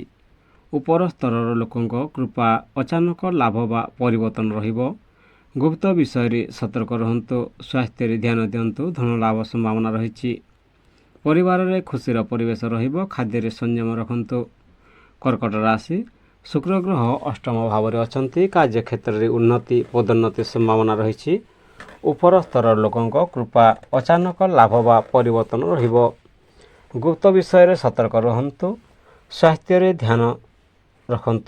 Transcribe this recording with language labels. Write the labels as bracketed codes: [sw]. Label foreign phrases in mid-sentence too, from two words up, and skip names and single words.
[or] ଉପର ସ୍ତର ଲୋକଙ୍କ କୃପା, ଅଚାନକ ଲାଭ ବା ପରିବର୍ତ୍ତନ ରହିବ। ଗୁପ୍ତ ବିଷୟରେ ସତର୍କ ରହନ୍ତୁ। ସ୍ୱାସ୍ଥ୍ୟରେ ଧ୍ୟାନ ଦିଅନ୍ତୁ। ଧନ ଲାଭ ସମ୍ଭାବନା ରହି। ପରିବାରରେ ଖୁସିର ପରିବେଶ ରହିବ। ଖାଦ୍ୟରେ ସଂଯମ ରଖନ୍ତୁ। କର୍କଟ ରାଶି ଶୁକ୍ର ଗ୍ରହ ଅଷ୍ଟମ ଭାବରେ ଅଛନ୍ତି। କାର୍ଯ୍ୟକ୍ଷେତ୍ରରେ ଉନ୍ନତି ପଦୋନ୍ନତି ସମ୍ଭାବନା ରହିଛି। ଉପର ସ୍ତରର ଲୋକଙ୍କ କୃପା ଅଚାନକ ଲାଭ ବା ପରିବର୍ତ୍ତନ ରହିବ। ଗୁପ୍ତ ବିଷୟରେ ସତର୍କ ରୁହନ୍ତୁ। ସ୍ୱାସ୍ଥ୍ୟରେ ଧ୍ୟାନ ରଖନ୍ତୁ।